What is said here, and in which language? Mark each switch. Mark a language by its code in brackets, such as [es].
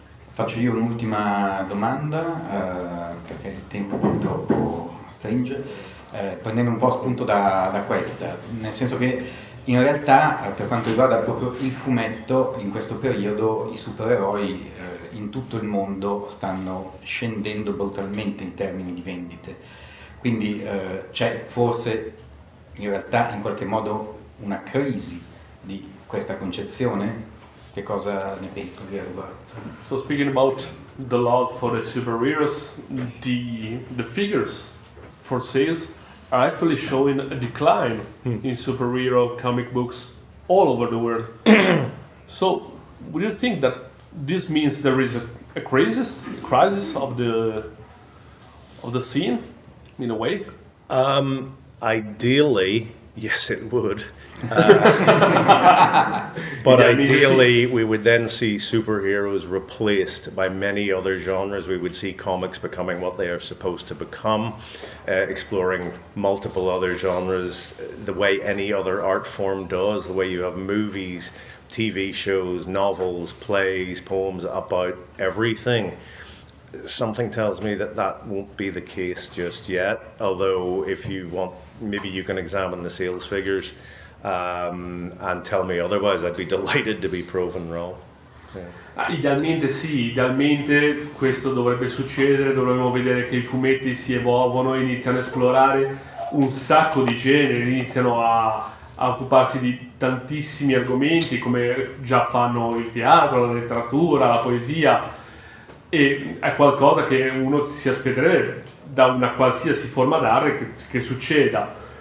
[it] Faccio io un'ultima domanda, perché il tempo purtroppo stringe, prendendo un po' spunto da questa, nel senso che in realtà per quanto riguarda proprio il fumetto, in questo periodo i supereroi in tutto il mondo stanno scendendo brutalmente in termini di vendite, quindi c'è forse in realtà in qualche modo una crisi di questa concezione. Che cosa ne pensi di riguardo? [en] So speaking about the love for the superheroes, the figures for sales are actually showing a decline in superhero comic books all over the world. So, would you think that this means there is a crisis of the scene, in a way? Ideally, yes, it would. But ideally, we would then see superheroes replaced by many other genres. We would see comics becoming what they are supposed to become, exploring multiple other genres the way any other art form does, the way you have movies, TV shows, novels, plays, poems about everything. Something tells me that that won't be the case just yet, although if you want, maybe you can examine the sales figures and tell me otherwise. I'd be delighted to be proven wrong. Yeah. [it] Idealmente sì, idealmente questo dovrebbe succedere, dovremmo vedere che i fumetti si evolvono, iniziano a esplorare un sacco di generi, iniziano a occuparsi di tantissimi argomenti come già fanno il teatro, la letteratura, la poesia, e è qualcosa che uno si aspetterebbe da una qualsiasi forma d'arte che succeda.